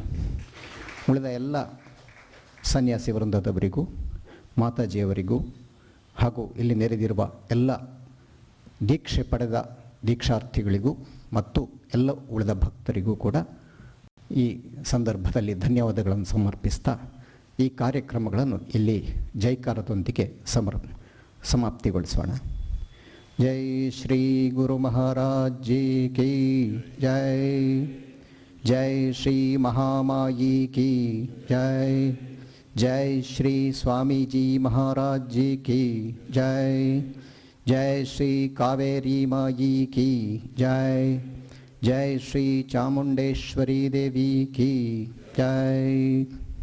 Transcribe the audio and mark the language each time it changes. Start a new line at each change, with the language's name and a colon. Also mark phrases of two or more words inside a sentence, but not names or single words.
Kannada: ಉಳಿದ ಎಲ್ಲ ಸನ್ಯಾಸಿ ವೃಂದದವರಿಗೂ, ಮಾತಾಜಿಯವರಿಗೂ ಹಾಗೂ ಇಲ್ಲಿ ನೆರೆದಿರುವ ಎಲ್ಲ ದೀಕ್ಷೆ ಪಡೆದ ದೀಕ್ಷಾರ್ಥಿಗಳಿಗೂ ಮತ್ತು ಎಲ್ಲ ಉಳಿದ ಭಕ್ತರಿಗೂ ಕೂಡ ಈ ಸಂದರ್ಭದಲ್ಲಿ ಧನ್ಯವಾದಗಳನ್ನು ಸಮರ್ಪಿಸ್ತಾ ಈ ಕಾರ್ಯಕ್ರಮಗಳನ್ನು ಇಲ್ಲಿ ಜೈಕಾರದೊಂದಿಗೆ ಸಮಾಪ್ತಿಗೊಳಿಸೋಣ.
Hindi: जय श्री गुरु महाराज जी की जय, जय श्री महामाई की जय, जय श्री स्वामी जी महाराज जी की जय, जय श्री कावेरी माई की जय, जय श्री चामुंडेश्वरी देवी की जय.